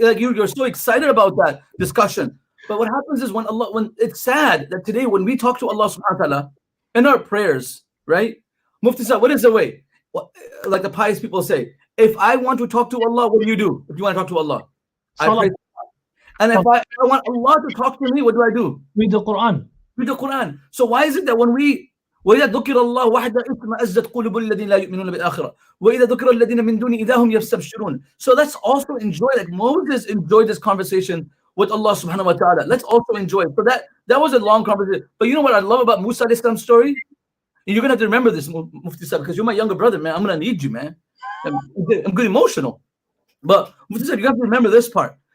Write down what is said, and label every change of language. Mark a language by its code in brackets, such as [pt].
[en] Like you're so excited about that discussion. But what happens is when it's sad that today when we talk to Allah subhanahu wa ta'ala in our prayers, right? Mufti Sahib, what is the way? Like the pious people say, if I want to talk to Allah, what do you do? If you want to talk to Allah, I pray. And if I want Allah to talk to me, what do? Read the Quran. Read the Quran. So why is it that when we [ar] وَإِذَا ذُكِرَ اللَّهُ وَحْدَ إِثْمَ أَزَّتْ قُلُوبُ الَّذِينَ لَا يُؤْمِنُونَ بِالْآخِرَةِ وَإِذَا ذُكِرَ الَّذِينَ مِن دُونِهِ إِذَا هُمْ يَسْتَبْشِرُونَ. [en] So let's also enjoy, like Moses enjoyed this conversation with Allah subhanahu wa ta'ala. Let's also enjoy it. So that was a long conversation. But you know what I love about Musa alayhi salam's story? You're gonna have to remember this, Mufti Sahib, because you're my younger brother, man. I'm gonna need you, man. I'm getting emotional. But you have to remember this part.